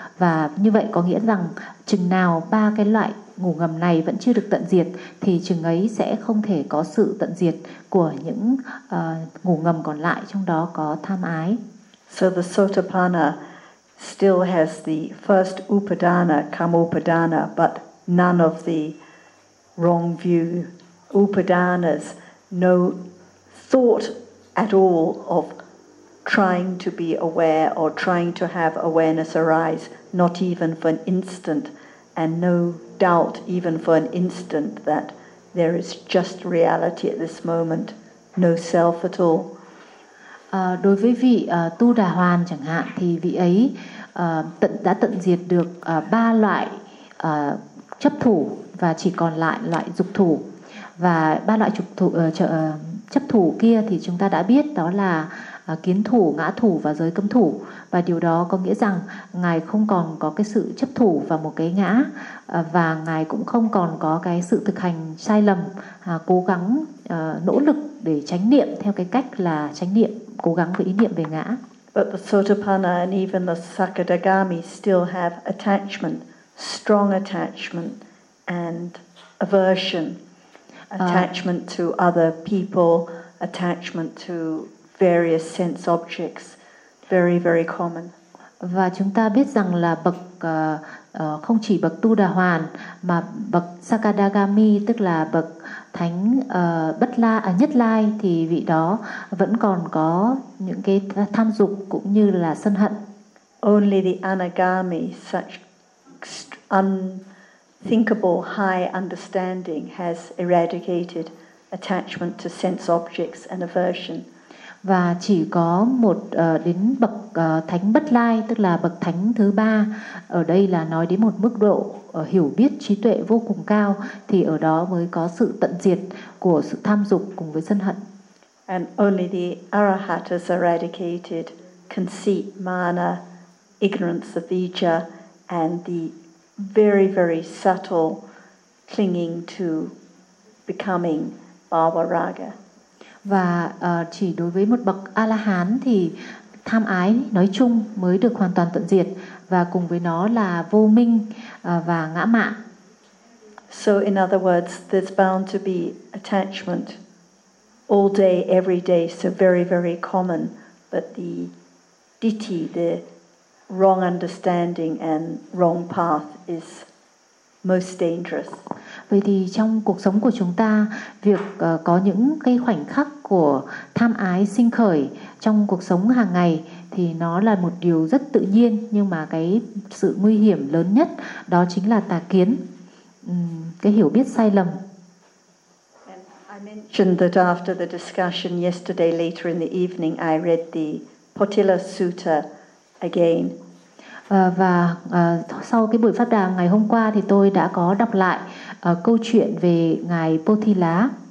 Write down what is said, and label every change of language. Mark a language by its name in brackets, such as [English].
[Vietnamese] Và như vậy có nghĩa rằng chừng nào ba cái loại ngủ ngầm này vẫn chưa được tận diệt thì chừng ấy sẽ không thể có sự tận diệt của những ngủ ngầm còn lại, trong đó có tham ái. [English] So the Sotapanna still has the first upadana, kamupadana, but none of the wrong view upadanas, no thought at all of trying to be aware or trying to have awareness arise, not even for an instant, and no doubt even for an instant that there is just reality at this moment, no self at all. [Vietnamese] Đối với vị Tu Đà Hoàn chẳng hạn thì vị ấy đã tận diệt được ba loại chấp thủ, và chỉ còn lại loại dục thủ. Và ba loại chấp thủ kia thì chúng ta đã biết đó là kiến thủ, ngã thủ và giới cấm thủ. và điều đó có nghĩa rằng ngài không còn có cái sự chấp thủ vào một cái ngã và ngài cũng không còn có cái sự thực hành sai lầm, cố gắng nỗ lực để chánh niệm theo cái cách là chánh niệm cố gắng với ý niệm về ngã. [English] But the Sotapanna and even the Sakadagami still have attachment, strong attachment and aversion. Attachment to other people, attachment to various sense objects, very very common. [Vietnamese] Và chúng ta biết rằng là bậc không chỉ bậc Tu Đà Hoàn mà bậc Sakadagami tức là bậc thánh bất la nhất lai thì vị đó vẫn còn có những cái tham dục cũng như là sân hận. [English] Only the Anagami, such unthinkable high understanding, has eradicated attachment to sense objects and aversion. [Vietnamese] Và chỉ có một đến bậc thánh bất lai tức là bậc thánh thứ ba, ở đây là nói đến một mức độ hiểu biết trí tuệ vô cùng cao, thì ở đó mới có sự tận diệt của sự tham dục cùng với sân hận. [English] And only the arahat has eradicated conceit, mana, ignorance of vijja and the very very subtle clinging to becoming bhava-raga. [Vietnamese] Và chỉ đối với một bậc A-la-hán thì tham ái nói chung mới được hoàn toàn tận diệt và cùng với nó là vô minh và ngã mạn. [English] So in other words, there's bound to be attachment all day, every day, so very, very common. But the ditti, the wrong understanding and wrong path is most dangerous. [Vietnamese] Vậy thì trong cuộc sống của chúng ta, việc có những cái khoảnh khắc của tham ái sinh khởi trong cuộc sống hàng ngày thì nó là một điều rất tự nhiên, nhưng mà cái sự nguy hiểm lớn nhất đó chính là tà kiến, cái hiểu biết sai lầm. [English] And I mentioned that after the discussion yesterday later in the evening I read the Potila Sutta again. [Vietnamese] Và sau cái buổi pháp đàm ngày hôm qua thì tôi đã có đọc lại câu chuyện về ngài Potila.